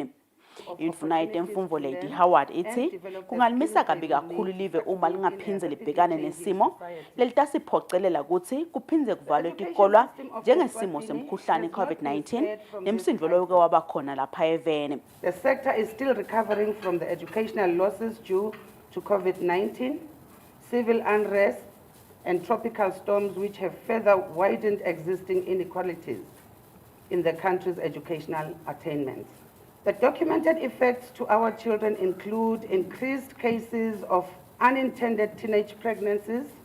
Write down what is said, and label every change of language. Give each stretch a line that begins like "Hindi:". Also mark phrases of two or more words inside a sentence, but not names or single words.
Swati: Indvuna yetemfundvo Lady Howard ithi kungalimisa kabi kakhulu live uma lingaphindze libhekane nesimo lelitasiphocelela kutsi kuphindze kuvalwe tikolwa njengesimo semkhuhlane COVID-19 nemsindvo loke waba khona lapha eveni.
English: The sector is still recovering from the educational losses due to COVID-19, civil unrest, and tropical storms which have further widened existing inequalities in the country's educational attainment. The documented effects to our children include increased cases of unintended teenage pregnancies,